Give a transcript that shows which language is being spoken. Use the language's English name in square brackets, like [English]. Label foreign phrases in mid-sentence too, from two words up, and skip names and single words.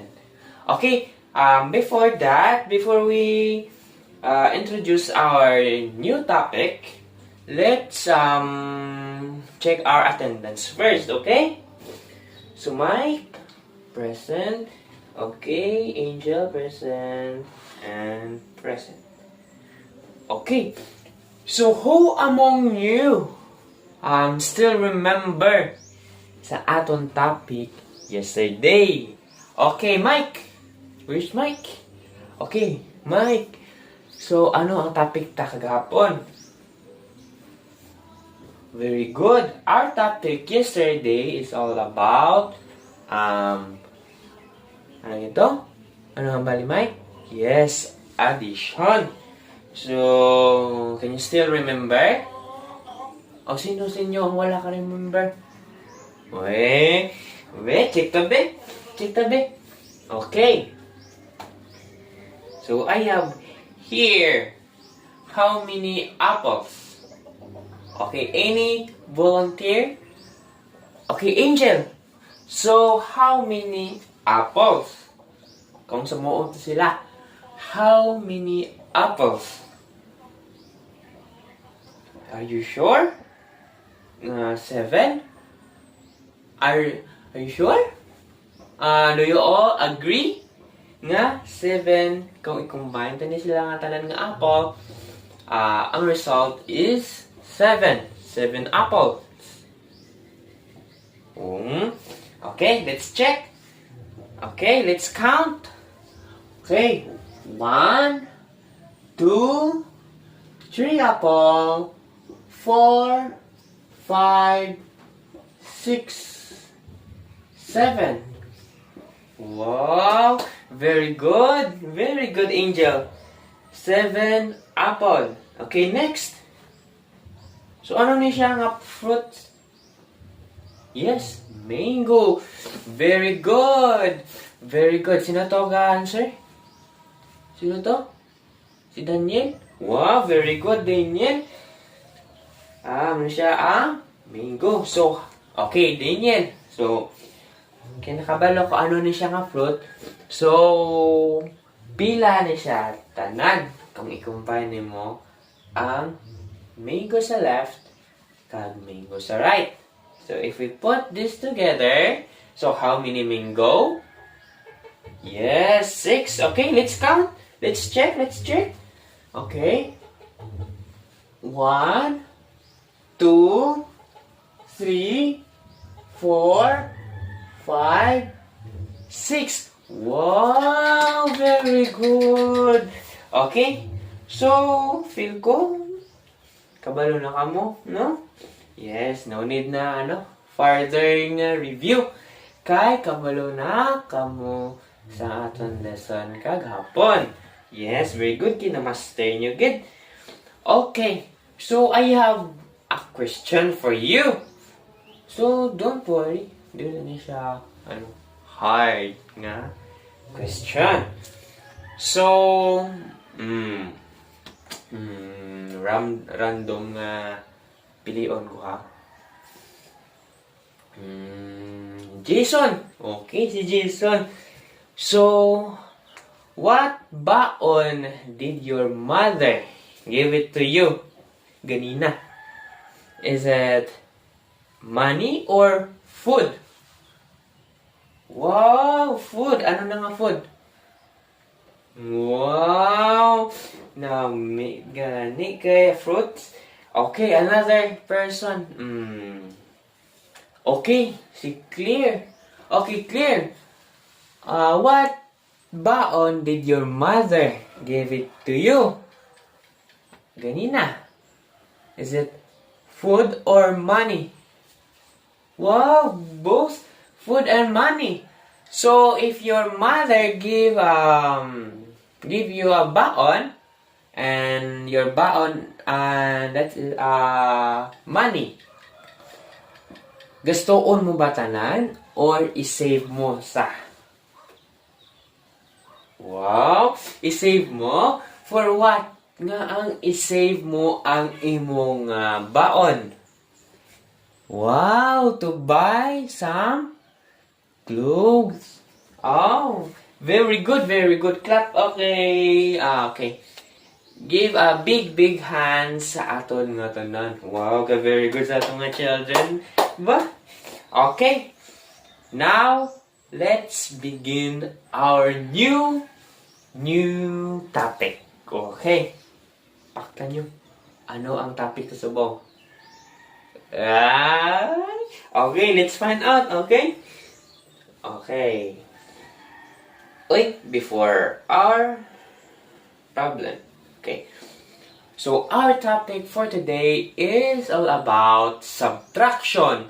[English] Okay, before we introduce our new topic, let's check our attendance first, okay? So Mike, present. Okay, Angel, present. And present. Okay. So who among you still remember [Hiligaynon] sa aton [English] topic yesterday? Okay, Mike. Where's Mike? Okay, Mike. [Hiligaynon] So ano ang topic ta kagahapon? [English] Very good. Our topic yesterday is all about [Filipino] ano ito? [Hiligaynon] Ano nga bali, [English] Mike? Yes, addition. So, can you still remember? [Hiligaynon] O sino sa inyo ang wala ka remember? Check tabi. [English] Okay. So, I have here how many apples? Okay, any volunteer? Okay, Angel. So, how many apples? [Hiligaynon] Kung sumuot sila, [English] how many apples? Are you sure? 7? Are you sure? Do you all agree? [Hiligaynon] Nga 7, kung i-combine tani sila nga tanan nga apple, ang [English] result is 7 apples. Okay, let's check. Okay, let's count. Okay, 1, 2, 3 apple, 4, 5, 6, 7. Wow, very good, Angel. 7 apple. Okay, next. So, [Hiligaynon] ano ni siya nga fruit? [English] Yes, mango. Very good. [Hiligaynon] Sino to ga-answer? Sino to? [English] Si Daniel? Wow, very good, Daniel. [Hiligaynon] Ano siya? Mango. [English] So, okay, Daniel. [Hiligaynon] So, kinakabalo ko ano ni siya nga fruit. So, pila ni siya tanan kung i-combine mo ang mango sa left kag mango sa right. [English] So, if we put this together, so how many mango? Yes, 6. Okay, let's count. Let's check. Okay. 1, 2, 3, 4, 5, 6. Wow, very good. [Hiligaynon] Okay. So, feel ko kabalo na kamo, no? [English] Yes, no need na further review. [Hiligaynon] Kay kabalo na kamo sa aton lesson kagahapon. [English] Yes, very good. [Hiligaynon] Kinamaster nyo [English] good. Okay, so I have a question for you. So, don't worry. [Hiligaynon] Dito na siya, hard nga question. So, random pilion ko ha. [English] Jason. Okay, si Jason. So, what baon did your mother give it to you ganina? Is it money or food? Wow, food. [Hiligaynon] Ano na nga food? Wow. Now, gani kay fruits. [English] Okay, another person. Okay, si Claire. Okay, Claire. What baon did your mother give it to you ganina? Is it food or money? Wow, both food and money. So if your mother give you a baon, and your baon, that is money. [Hiligaynon] Gustoon mo ba tanan or i-save mo sa? [English] Wow! I-save mo? For what? [Hiligaynon] Nga ang i-save mo ang imong baon. [English] Wow! To buy some clothes. Oh! Very good, very good. Clap. Okay. Okay. Give a big hands [Hiligaynon] sa aton nga tanan. [English] Wow, ka very good [Hiligaynon] sa aton nga [English] children. Ba? Okay. Now, let's begin our new topic. [Hiligaynon] Okay. Pakta nyo. Ano ang topic sa subo? [English] Okay, let's find out. Okay? Okay. Wait, before our problem. Okay. So, our topic for today is all about subtraction.